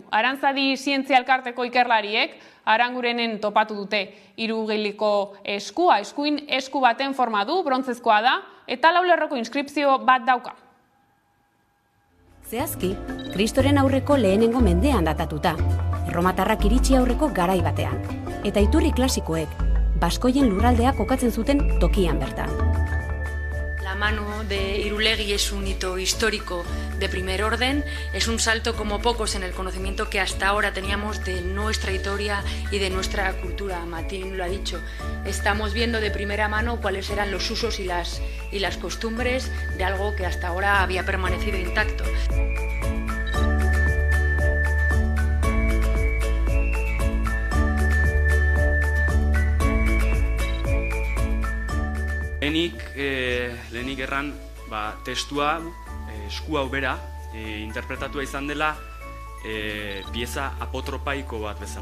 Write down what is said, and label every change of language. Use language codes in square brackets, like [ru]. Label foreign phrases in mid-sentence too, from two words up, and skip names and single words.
[eu] Arantzadi Zientzia Elkarteko ikerlariek Arangurenen topatu dute hirugiliko eskua, eskuin esku baten forma du, brontzezkoa da, eta 4 lerroko inskripzio bat dauka. Zehazki, Kristoren aurreko lehenengo mendean datatuta, erromatarrak iritsi aurreko garai batean, eta iturri klasikoek baskoien lurraldea kokatzen zuten tokian bertan. [es] La mano de Irulegui es un hito histórico de primer orden, es un salto como pocos en el conocimiento que hasta ahora teníamos de nuestra historia y de nuestra cultura. Martín lo ha dicho, estamos viendo de primera mano cuáles eran los usos y las costumbres de algo que hasta ahora había permanecido intacto. [eu] Lehenik erran testua, esku hau bera, interpretatua izan dela pieza apotropaiko bat bezala.